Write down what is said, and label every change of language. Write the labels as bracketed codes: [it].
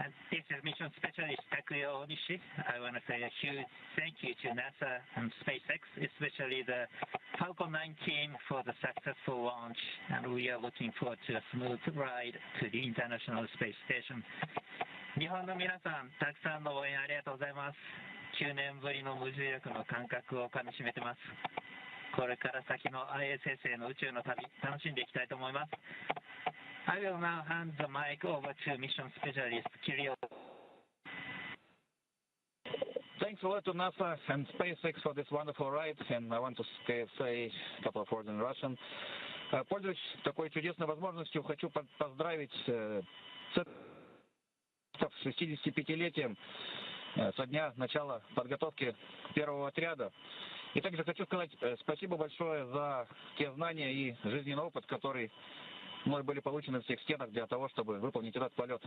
[en] This is Mission Specialist Takuya Onishi. I want to say a huge thank you to NASA and SpaceX, especially the Falcon 9 team for the successful launch, and we are looking forward to a smooth ride to the International Space Station. [ja] 日本の皆さん、たくさんの応援ありがとうございます。9年ぶりの無重力の感覚をかみしめてます。これから先の ISS への宇宙の旅、楽しんでいきたいと思います。 [en] I will now hand the mic over to Mission Specialist Kirill. Thanks a lot to NASA and SpaceX for this wonderful ride, and I want to say a couple of words in Russian. [ru] Пользуясь такой чудесной возможностью, хочу поздравить с 65-летием со дня начала подготовки первого отряда. И также хочу сказать спасибо большое за те знания и жизненный опыт, которые мной были получены в всех стенах для того, чтобы выполнить этот полет.